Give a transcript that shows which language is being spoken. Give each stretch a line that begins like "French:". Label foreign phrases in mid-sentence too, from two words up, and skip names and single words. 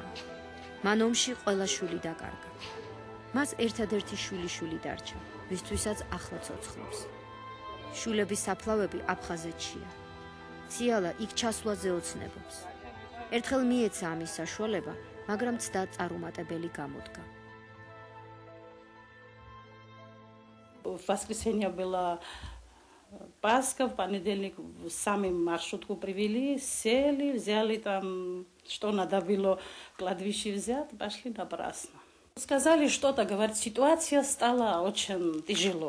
Georgian: მან ომში ყველა შვილი დაკარგა. მას ერთადერთი შვილი დარჩა, ვისთვისაც ახლა ცოცხლობს. შვილების საფლავები აფხაზეთშია. ციალა იქ ჩასვლაზე ოცნებობს. ერთხელ მიეცა ამის საშუალება, მაგრამ ცდა წარუმატებელი გამოდგა.
Russian: В воскресенье была Пасха, в понедельник сами маршрутку привели, сели, взяли там, что надо было кладбище взять, пошли напрасно. Сказали что-то, говорит, ситуация стала очень тяжело.